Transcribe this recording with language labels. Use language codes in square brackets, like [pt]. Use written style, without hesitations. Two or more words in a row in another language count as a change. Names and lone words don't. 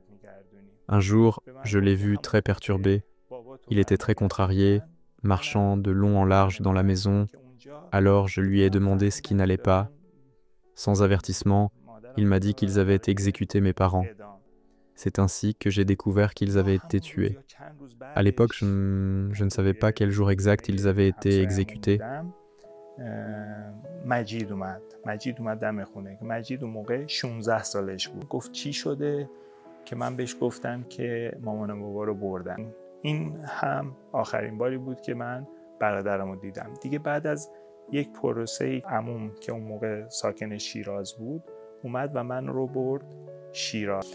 [fr] Un jour, je l'ai vu très perturbé. Il était très contrarié, marchant de long en large dans la maison. Alors je lui ai demandé ce qui n'allait pas. Sans avertissement, il m'a dit qu'ils avaient exécuté mes parents. C'est ainsi que j'ai découvert qu'ils avaient été tués. À l'époque, je ne savais pas quel jour exact ils avaient été exécutés. [fa] مجید اومد دم خونه که مجید اون موقع 16 سالش بود. گفت چی شده که من بهش گفتم که مامان و بابا رو بردن. این هم آخرین باری بود که من برادرمو دیدم. دیگه بعد از یک پروسه عموم که اون موقع ساکن شیراز بود اومد و من رو برد شیراز.